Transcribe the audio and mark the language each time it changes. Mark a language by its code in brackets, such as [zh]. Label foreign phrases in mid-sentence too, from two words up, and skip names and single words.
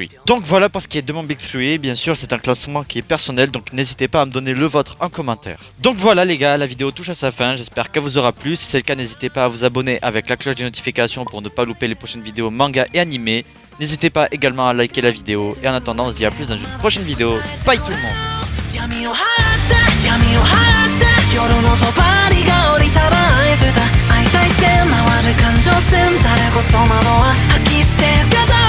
[fr] Donc voilà pour ce qui est de mon Big 3, bien sûr c'est un classement qui est personnel, donc n'hésitez pas à me donner le vôtre en commentaire. Donc voilà les gars, la vidéo touche à sa fin, j'espère qu'elle vous aura plu. Si c'est le cas, n'hésitez pas à vous abonner avec la cloche des notifications pour ne pas louper les prochaines vidéos manga et animés. N'hésitez pas également à liker la vidéo, et en attendant on se dit à plus dans une prochaine vidéo. Bye tout le monde. [ja] 夜の帳が降りたら合図だ相対して回る感情線ざれ言窓は吐き捨てる